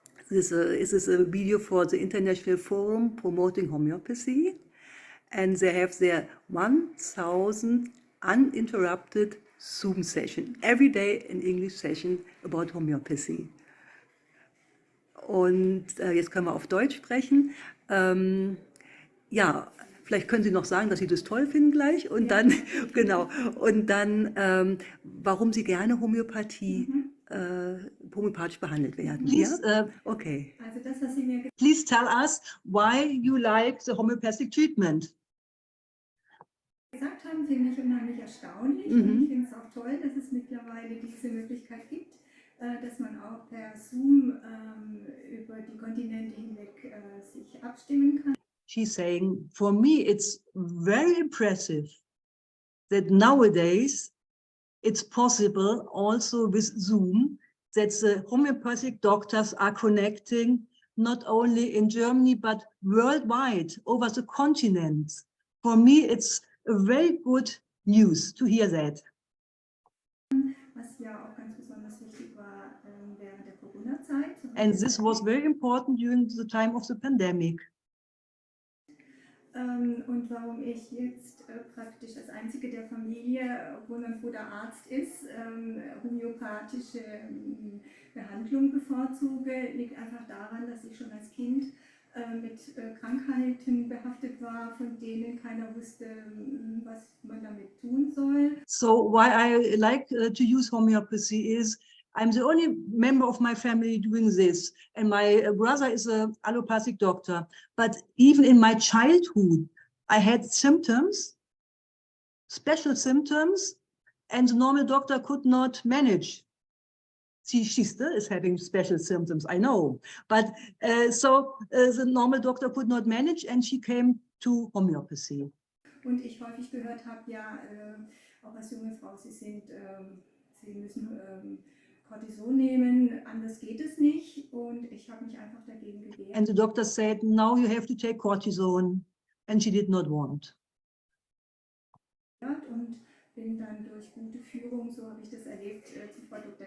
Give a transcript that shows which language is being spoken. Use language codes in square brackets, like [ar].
[en] This is a video for the International Forum Promoting Homeopathy, and they have their 1,000 uninterrupted Zoom session, every day an English session about homeopathy. [de] Und jetzt können wir auf Deutsch sprechen. Ja, vielleicht können Sie noch sagen, dass Sie das toll finden gleich und dann, genau, und dann, warum Sie gerne homöopathisch behandelt werden. [en] Please, [de] ja? Okay. Also das, was Sie mir [en] Please tell us why you like the homeopathic treatment. [de] gesagt haben, finde ich unheimlich erstaunlich. Und ich finde es auch toll, dass es mittlerweile diese Möglichkeit gibt, dass man auch per Zoom über die Kontinente hinweg sich abstimmen kann. [en] She's saying, for me, it's very impressive that nowadays it's possible also with Zoom that the homeopathic doctors are connecting not only in Germany, but worldwide over the continents. For me, it's a very good news to hear that. [de] Was ja auch ganz besonders wichtig war während der Corona-Zeit. [en] And this was very important during the time of the pandemic. [de] Und warum ich jetzt praktisch als einzige der Familie, obwohl mein Bruder Arzt ist, homöopathische Behandlung bevorzuge, liegt einfach daran, dass ich schon als Kind mit Krankheiten behaftet war, von denen keiner wusste, was man damit tun soll. [en] So why I like to use homeopathy is I'm the only member of my family doing this, and my brother is an allopathic doctor. But even in my childhood, I had symptoms, special symptoms, and the normal doctor could not manage. She still is having special symptoms, I know. But so the normal doctor could not manage, and she came to homeopathy. [de] Und ich häufig gehört habe, ja, auch als junge Frau, Sie müssen Cortison nehmen, anders geht es nicht, und ich habe mich einfach dagegen gewehrt. [en] And the doctor said, now you have to take cortisone, and she did not want. [de] Und bin dann durch gute Führung, so habe ich das erlebt, zu Frau Dr.